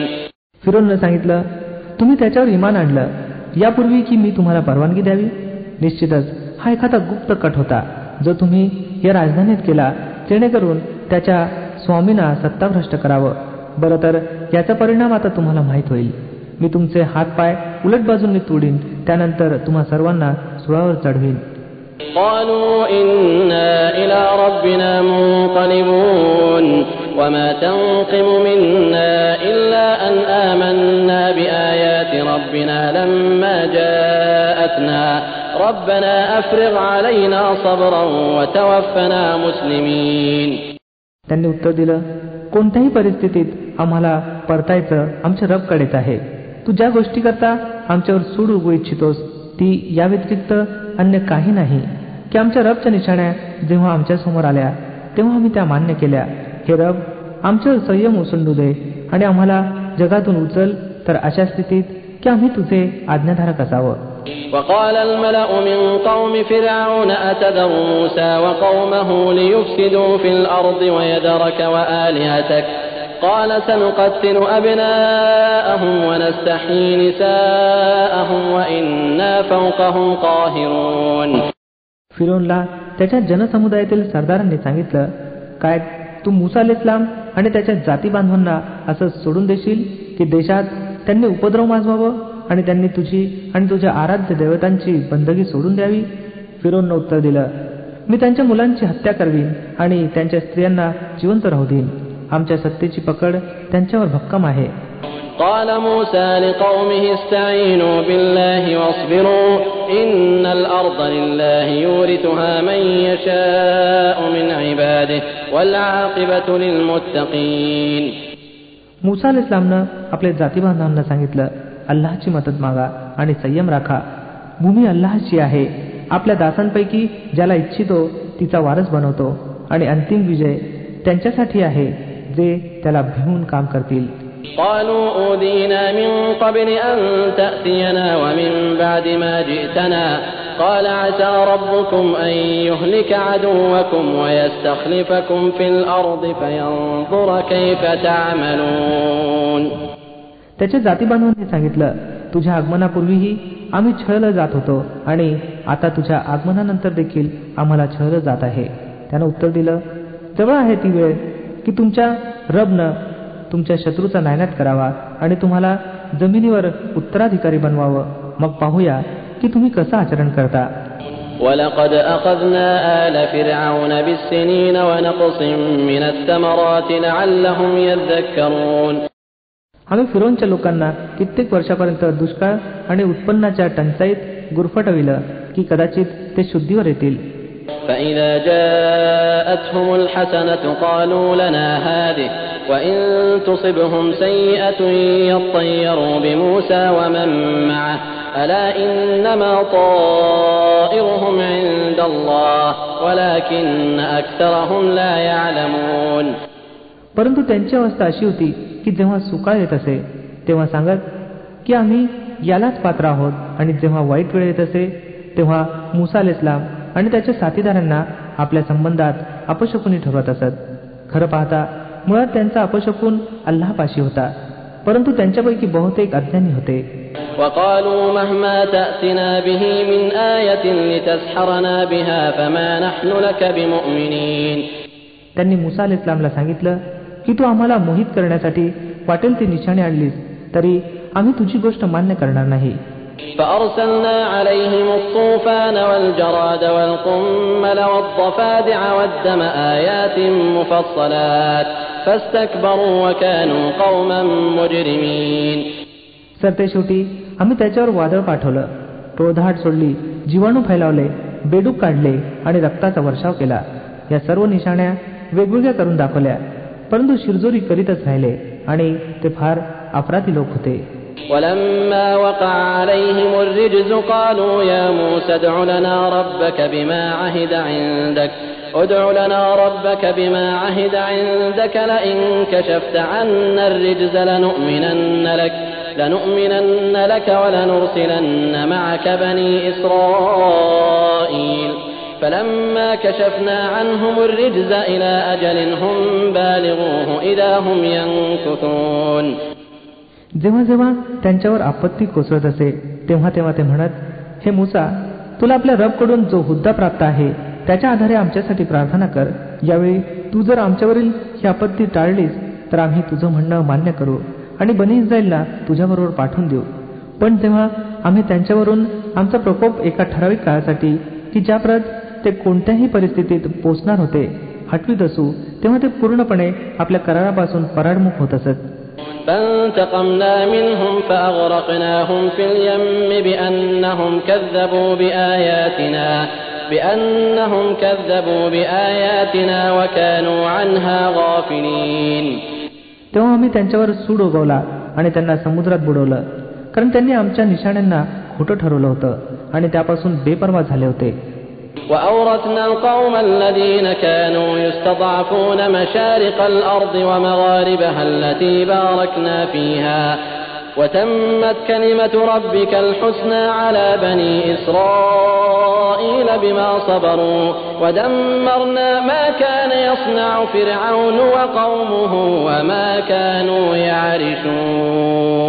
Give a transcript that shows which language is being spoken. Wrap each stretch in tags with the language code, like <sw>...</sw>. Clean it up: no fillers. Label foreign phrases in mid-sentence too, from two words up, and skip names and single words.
<mr>फिरौनने सांगितलं, तुम्ही त्याच्यावर इमान आणलं यापूर्वी की मी तुम्हाला परवानगी द्यावी. निश्चितच हा एखादा गुप्त कट होता जो तुम्ही या राजधानीत केला जेणेकरून त्याच्या स्वामींना सत्ताभ्रष्ट करावं. बरं, तर याचा परिणाम आता तुम्हाला माहीत होईल. मी तुमचे हातपाय उलट बाजूंनी तोडीन, त्यानंतर तुम्हा सर्वांना सुळावर चढवीन.</mr> <ar>قالوا إنا إلى ربنا منقلبون وما تنقم منا إلا أن آمنا بآيات ربنا لما جاءتنا ربنا أفرغ علينا صبرا وتوفنا مسلمين.</ar> <mr>त्यांनी उत्तर दिलं, कोणत्याही परिस्थितीत आम्हाला परतायचं आमच्या रबकडेच आहे. तू ज्या गोष्टी करता आमच्यावर सूड उगवू इच्छितोस ती या व्यतिरिक्त अन्य काही नाही की आमच्या रबच्या निशाण्या जेव्हा आमच्या समोर आल्या तेव्हा आम्ही त्या मान्य केल्या. हे रब, आमच्यावर संयम ओसंडू दे आणि आम्हाला जगातून उचल तर अशा स्थितीत की आम्ही तुझे आज्ञाधारक असावं.</mr> <ar>وقال الملأ من قوم فرعون أتذر موسى وقومه ليفسدوا في الأرض ويذرك وآلهتك قال سنقتل أبناءهم ونستحيي نساءهم وإنا فوقهم قاهرون.</ar> <mr>फिरौनला त्याच्या जनसमुदायातील सरदारांनी सांगितलं, काय तू मूसा अलैहिस्सलाम आणि त्याच्या जाती बांधवांना असं सोडून देशील की देशात त्यांनी उपद्रव माजवावं आणि त्यांनी तुझी आणि तुझ्या आराध्य देवतांची बंदगी सोडून द्यावी. फिरौननं उत्तर दिलं, मी त्यांच्या मुलांची हत्या करवीन आणि त्यांच्या स्त्रियांना जिवंत राहू देईन. आमच्या सत्तेची पकड त्यांच्यावर भक्कम आहे.</mr> <ar>قال موسى لقومه استعينوا بالله واصبروا إن الأرض لله يورثها من يشاء من عباده والعاقبة للمتقين.</ar> <mr>मूसा अलैहिस्सलामनं आपल्या जातीबांधवांना सांगितलं, अल्लाहची मदत मागा आणि संयम राखा. भूमी अल्लाहची आहे. आपल्या दासांपैकी ज्याला इच्छितो तिचा वारस बनवतो आणि अंतिम विजय त्यांच्यासाठी आहे जे त्याला भिवून काम करतील.</mr> <ar>قالوا أوذينا من قبل أن تأتينا ومن بعد ما جئتنا قال عسى ربكم أن يهلك عدوكم ويستخلفكم في الأرض فينظر كيف تعملون.</ar> <mr>त्याच्या जातीबांधवांनी सांगितलं, तुझ्या आगमनापूर्वीही आम्ही छळलं जात होतो आणि आता तुझ्या आगमनानंतर देखील आम्हाला छळलं जात आहे. त्यानं उत्तर दिलं, जवळ आहे ती वेळ की तुमच्या रबनं तुमच्या शत्रूचा नायनाट करावा आणि तुम्हाला जमिनीवर उत्तराधिकारी बनवावं. मग पाहूया की तुम्ही कसं आचरण करता.</mr> <ar>وَلَقَدْ أَخَذْنَا آلَ فِرْعَوْنَ بِالسِّنِينَ وَنَقْصٍ مِّنَ الثَّمَرَاتِ لَعَلَّهُمْ يَذَّكَّرُونَ.</ar> <mr>आम्ही फिरौनच्या लोकांना कित्येक वर्षापर्यंत दुष्काळ आणि उत्पन्नाच्या टंचाईत गुरफटविलं की कदाचित ते शुद्धीवर येतील.</mr> <ar>فَإِذَا جَاءَتْهُمُ الْحَسَنَةُ قَالُوا لَنَا هَٰذِهِ وَإِن تُصِبْهُمْ سَيِّئَةٌ يَطَّيَّرُوا بِمُوسَىٰ وَمَن مَّعَهُ أَلَا إِنَّمَا طَائِرُهُمْ عِندَ اللَّهِ وَلَٰكِنَّ أَكْثَرَهُمْ لَا يَعْلَمُونَ.</ar> <mr>परंतु त्यांची अवस्था अशी होती की जेव्हा सुकाळ येत असे तेव्हा सांगत की आम्ही यालाच पात्र आहोत, आणि जेव्हा वाईट वेळ येत असे तेव्हा मूसा अलैहिस्सलाम आणि त्याच्या साथीदारांना आपल्या संबंधात अपशकुनी ठरवत असत. खरं पाहता मुळात त्यांचा अपशकून अल्लाहपाशी होता, परंतु त्यांच्यापैकी बहुतेक अज्ञानी होते.</mr> <ar>وَقَالُوا مَهْمَا تَأْتِنَا بِهِ مِنْ آيَةٍ لِتَسْحَرَنَا بِهَا فَمَا نَحْنُ لَكَ بِمُؤْمِنِينَ.</ar> <mr>त्यांनी मूसा अलैहिस्सलामला सांगितलं की तू आम्हाला मोहित करण्यासाठी वाटेल ती निशाणे आणलीस तरी आम्ही तुझी गोष्ट मान्य करणार नाही.</mr> <ar>فأرسلنا عليهم الطوفان والجراد والقمل والضفادع والدم آيات مفصلات فاستكبروا وكانوا قوما مجرمين.</ar> <mr>सरते शेवटी आम्ही त्याच्यावर वादळ पाठवलं, टोळधाड सोडली, जीवाणू फैलावले, बेडूक काढले आणि रक्ताचा वर्षाव केला. या सर्व निशाण्या वेगवेगळ्या करून दाखवल्या, परंतु शिरजोरी करीतच राहिले आणि ते फार अपराधी लोक होते.</mr> <ar>ولما وقع عليهم الرجز قالوا يا موسى ادع لنا ربك بما عهد عندك لئن كشفت عنا الرجز لنؤمنن لك ولنرسلن معك بني إسرائيل فلما كشفنا عنهم الرجز إلى أجل هم بالغوه إذا هم ينكثون.</ar> <mr>जेव्हा जेव्हा त्यांच्यावर आपत्ती कोसळत असे तेव्हा तेव्हा ते म्हणत, हे मूसा, तुला आपल्या रबकडून जो हुद्दा प्राप्त आहे त्याच्या आधारे आमच्यासाठी प्रार्थना कर. यावेळी तू जर आमच्यावरील ही आपत्ती टाळलीस तर आम्ही तुझं म्हणणं मान्य करू आणि बनी इस्रायलला तुझ्याबरोबर पाठवून देऊ. पण तेव्हा आम्ही त्यांच्यावरून आमचा प्रकोप एका ठराविक काळासाठी की ज्याप्रत ते कोणत्याही परिस्थितीत पोचणार होते हटवीत असू तेव्हा ते पूर्णपणे आपल्या करारापासून पराडमुख होत असत.</mr> <ar>فانتقمنا منهم فأغرقناهم في اليم بأنهم كذبوا بآياتنا وكانوا عنها غافلين.</ar> <mr>तेव्हा आम्ही त्यांच्यावर सूड उगवला आणि त्यांना समुद्रात बुडवलं, कारण त्यांनी आमच्या निशाण्यांना खोटं ठरवलं होतं आणि त्यापासून बेपर्वा झाले होते.</mr> <ar>وأورثنا القوم الذين كانوا يستضعفون مشارق الأرض ومغاربها التي باركنا فيها وتمت كلمة ربك الحسنى على بني إسرائيل بما صبروا ودمرنا ما كان يصنع فرعون وقومه وما كانوا يعرشون.</ar>